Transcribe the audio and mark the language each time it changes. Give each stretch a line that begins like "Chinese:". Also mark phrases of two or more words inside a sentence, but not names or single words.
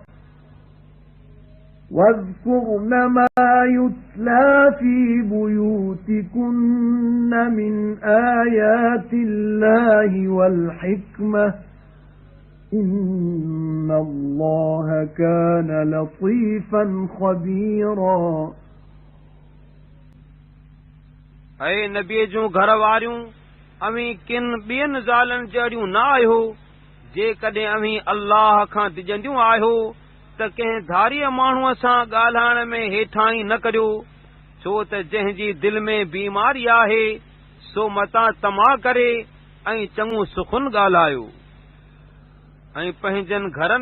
Arabic: واذكرن ما يتلى في بيوتكن من آيات الله والحكمة إن الله كان لطيفا خبيرا
Sindhi: اے نبی جو گھر واریوں اویں کن بین ज़ालनि जहिड़ियूं न आहियो जेकॾहिं अवीं अल्लाह खां डिॼंदियूं आहियो त कंहिं धारीअ माण्हूअ सां ॻाल्हाइण में हेठाणी न करियो छो त जंहिंजी दिलि में बीमारी आहे सो मतां तमा करे ऐं चङो सुखुन ॻाल्हायो ऐं पंहिंजनि घरनि